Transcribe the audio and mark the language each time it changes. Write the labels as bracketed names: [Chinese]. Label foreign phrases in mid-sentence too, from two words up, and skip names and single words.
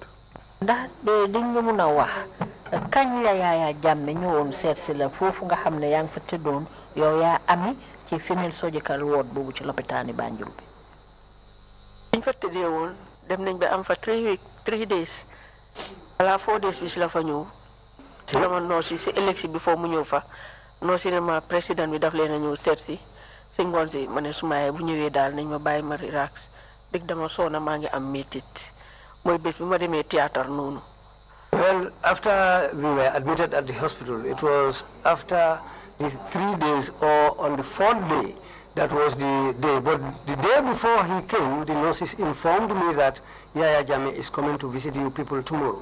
[Wolof] Ndax di ñu mun a wax kañ la Yaya Jammeh ñëwoon seet si la foofu nga xam ne yaa ngi fa tëddoon yow yaa Ami ci [English] female surgical ward [Wolof] boobu ci lopitaani Banjul bi. biñ fa tëddee woon dem nañ ba am fa 3 days ala 4 days bi si la fa ñëw si la ma noos si élection bi foo mu ñëw fa noos si ne ma président bi daf leen a ñëw seet si ngoon si ma ne su ma bu ñëwee daal nañ ma bàyyi ma relax dëgg dama soona maa ngi am métit mooy bés bi ma demee théâtre noonu. [English] Well, after we were admitted at the hospital, it was after the 3 days or on the 4th day, that was the day. But the day before he came, the nurses informed me that Yaya Jammeh is coming to visit you people tomorrow.